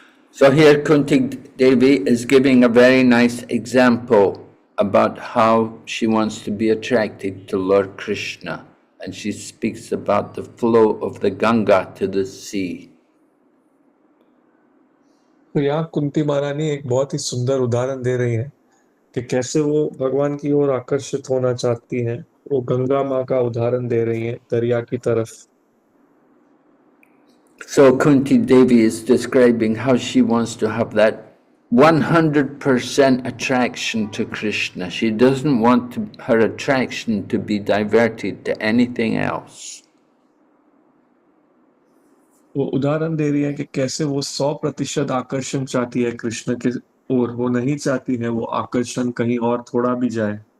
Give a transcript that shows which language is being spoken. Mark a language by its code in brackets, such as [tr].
[en] So here Kunti Devi is giving a very nice example about how she wants to be attracted to Lord Krishna, and she speaks about the flow of the Ganga to the sea. [hi] तो यहाँ कुंती महारानी एक बहुत ही सुंदर उदाहरण दे रही है कि कैसे वो भगवान की ओर आकर्षित होना चाहती हैं। वो गंगा माँ का उदाहरण दे रही है दरिया की तरफ। [en] So Kunti Devi is describing how she wants to have that 100% attraction to Krishna. She doesn't want her attraction to be diverted to anything else. [hi] वो उदाहरण दे रही है कि कैसे वो 100% आकर्षण चाहती है कृष्ण के ओर। वो नहीं चाहती है वो आकर्षण कहीं और थोड़ा भी जाए।